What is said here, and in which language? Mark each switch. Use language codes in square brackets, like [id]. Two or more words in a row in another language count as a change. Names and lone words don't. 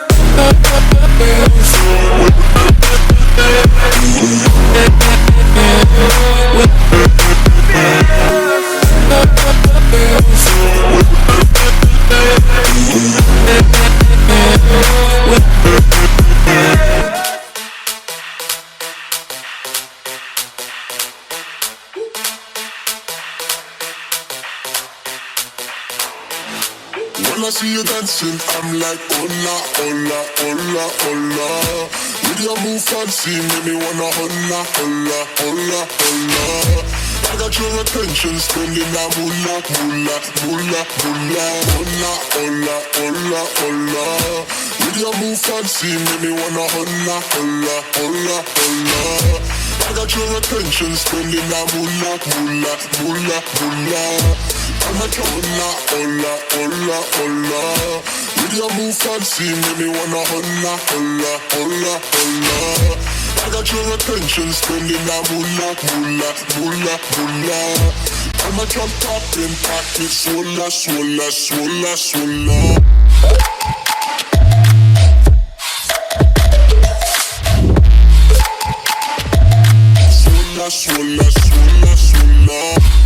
[en] When I see you dancing, I'm like, [es] hola, hola, hola, hola. [en] With your move fancy, make me wanna [es] hola, hola, hola, hola. [en] I got your attention, spending that moolah, moolah, moolah, moolah. [es] Hola, hola, hola, hola. [en] With your move fancy, make me wanna [es] hola, hola, hola, hola. [en] I got your attention, spending that moolah, moolah, moolah, moolah. I'm a [es] hola, hola, hola, hola. [en] With your move fancy, make me wanna [es] hola, hola, hola, hola. [en] I got your attention, spending that moolah, moolah, moolah, moolah. I'm a drop top in pocket, swola, swola, swola, swola. Swola, swola, swola, swola.